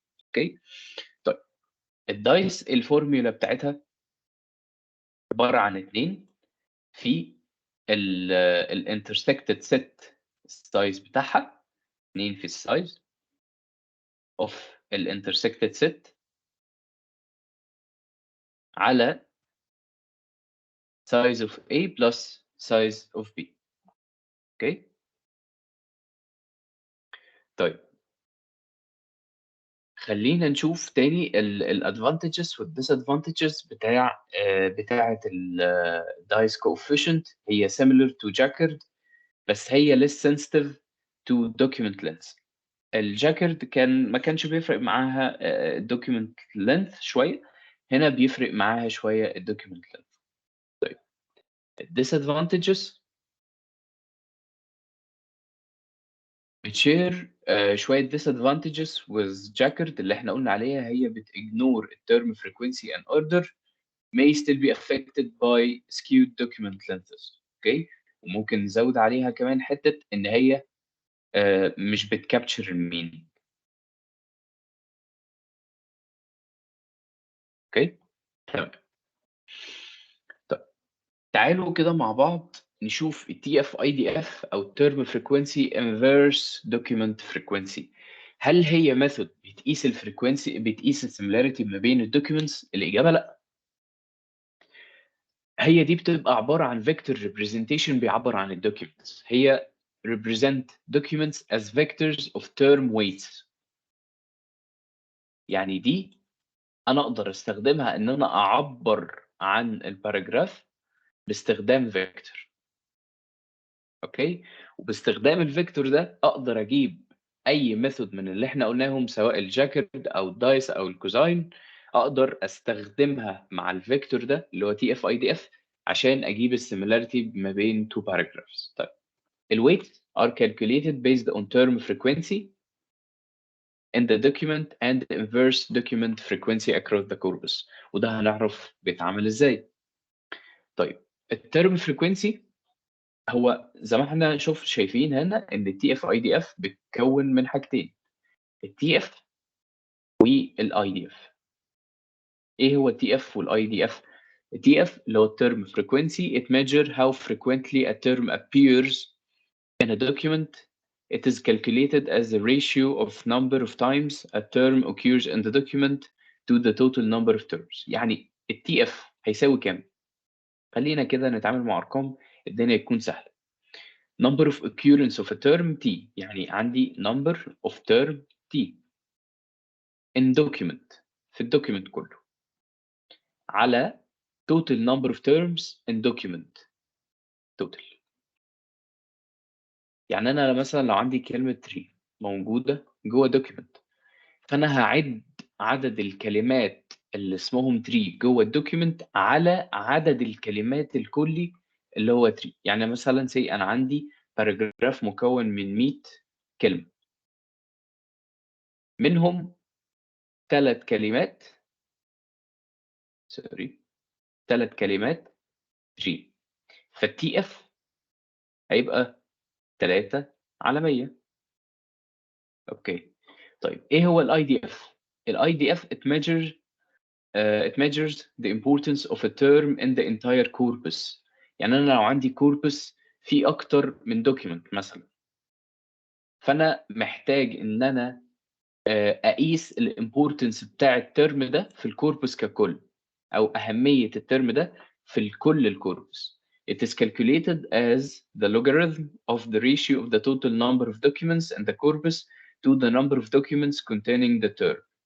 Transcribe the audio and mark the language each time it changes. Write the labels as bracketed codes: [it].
[ar] أوكي؟ طيب الDICE الفورميولا بتاعتها عبارة عن 2 في الintersected set الsize بتاعها، 2 في الsize of الintersected set على [en] size of A plus size of B. [ar] أوكي؟ طيب خلّينا نشوف تاني الadvantages والdisadvantages بتاعة الdice coefficient. [en] هي similar to Jacquard [ar] بس هي [en] less sensitive to document length. [ar] الJacquard ما كانش بيفرق معاها document length شوية، هنا بيفرق معاها شوية الdocument length. طيب الdisadvantages بتshare شوية [en] disadvantages with Jacquard [ar] اللي إحنا قُلنا عليها. [en] هي بتignore الterm frequency and order may still be affected by skewed document lengths. [ar] أوكي؟ وممكن نزوّد عليها كمان حتّة إن هي مش بتcapture الmeaning. أوكي؟ تمام. طيب تعالوا كده مع بعض نشوف الTF-IDF أو الterm frequency inverse document frequency. هل هي method بتقيس الsimilarity ما بين الdocuments؟ الإجابة لأ. هي دي بتبقى عبارة عن vector representation بيعبّر عن الdocuments. [en] هي represent documents as vectors of term weights. [ar] يعني دي أنا أقدر أستخدمها إن أنا أعبّر عن الparagraph باستخدام vector. أوكي؟ وباستخدام الvector ده أقدر أجيب أي method من اللي إحنا قُلناهم سواء الJacquard أو الDICE أو الCosine، أقدر أستخدمها مع الvector ده اللي هو TF-IDF عشان أجيب الsimilarity ما بين [en] 2 paragraphs. [ar] طيب [en] الweights are calculated based on term frequency in the document and inverse document frequency across the corpus. [ar] وده هنعرف بيتعمل إزاي. طيب الterm frequency هو زي ما إحنا شايفين هنا إن الTF-IDF بيتكوّن من حاجتين، الTF والIDF. إيه هو الTF والIDF؟ الTF اللي هو الterm frequency. [en] It measure how frequently a term appears in a document. It is calculated as the ratio of number of times a term occurs in the document to the total number of terms. [ar] يعني الTF هيساوي كام؟ خلّينا كده نتعامل مع أرقام الدنيا تكون سهلة. [en] number of occurrence of a term T، [ar] يعني عندي [en] number of term T in document [ar] في الdocument كله على [en] total number of terms in document total. [ar] يعني أنا مثلًا لو عندي كلمة tree موجودة جوّه document، فأنا هاعِد عدد الكلمات اللي اسمهم tree جوّه الdocument على عدد الكلمات الكلّي اللي هو tree. يعني مثلًا say أنا عندي paragraph مكوّن من 100 كلمة، منهم 3 كلمات sorry 3 كلمات tree، فالTF هيبقى 3 على 100. أوكي. طيب إيه هو الIDF؟ [en] الIDF it measures the importance of a term in the entire corpus. [ar] يعني أنا لو عندي corpus فيه أكتر من document مثلًا، فأنا محتاج إن أنا أقيس الimportance بتاع الterm ده في الcorpus ككُل، أو أهمية الterm ده في كل الcorpus. [en] It is calculated as the logarithm of the ratio of the total number of documents in the corpus to the number of documents containing the term.